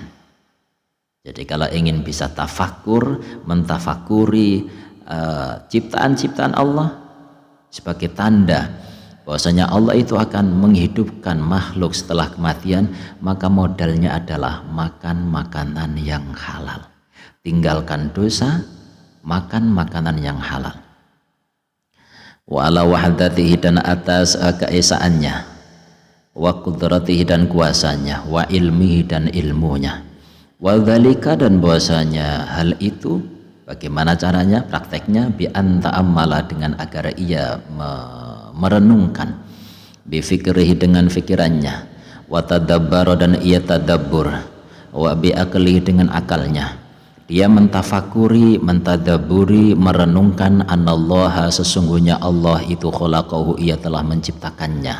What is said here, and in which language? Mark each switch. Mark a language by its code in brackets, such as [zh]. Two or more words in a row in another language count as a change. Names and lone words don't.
[id] Jadi kalau ingin bisa tafakur mentafakuri ciptaan-ciptaan Allah sebagai tanda bahwasanya Allah itu akan menghidupkan makhluk setelah kematian, maka modalnya adalah makan makanan yang halal. Tinggalkan dosa, makan makanan yang halal. [ar] وعلى وحدته [id] dan atas keesaannya, [ar] وقدرته [id] dan kuasanya, [ar] وعلمه [id] dan ilmunya. [ar] وذلك [id] dan bahwasanya hal itu bagaimana caranya, prakteknya [ar] بأن تأمل [id] dengan agar ia merenungkan bifikrihi dengan fikirannya [ar] وتدبر [id] dan ia tadabbur [ar] وبعقله [id] dengan akalnya dia mentafakuri mentadabburi merenungkan anallaha sesungguhnya Allah itu khalaqahu ia telah menciptakannya.